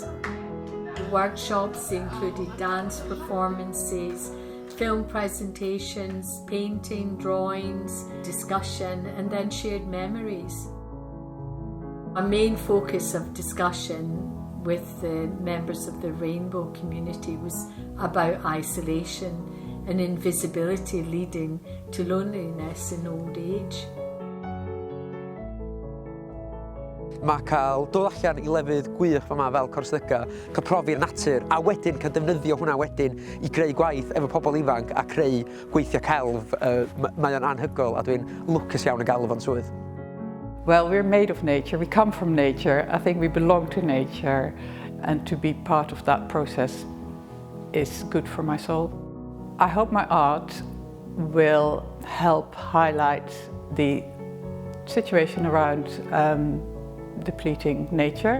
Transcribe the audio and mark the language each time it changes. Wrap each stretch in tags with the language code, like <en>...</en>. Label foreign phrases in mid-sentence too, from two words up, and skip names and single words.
<en>The workshops included dance performances, film presentations, painting, drawings, discussion, and then shared memories. A main focus of discussion with the members of the Rainbow community was about isolation and invisibility leading to loneliness in old age.</en> <cy>Mae cael dod allan i lefydd gwych yma fel Corslyga, cael profi'r natur, a wedyn cael defnyddio hwnna wedyn i greu gwaith efo pobl ifanc a creu gweithiau celf, mae o'n anhygoel a dwi'n lwcus iawn yn gael fo'n swydd.</cy> <en>Well, we're made of nature, we come from nature, I think we belong to nature, and to be part of that process is good for my soul. I hope my art will help highlight the situation around depleting nature.</en>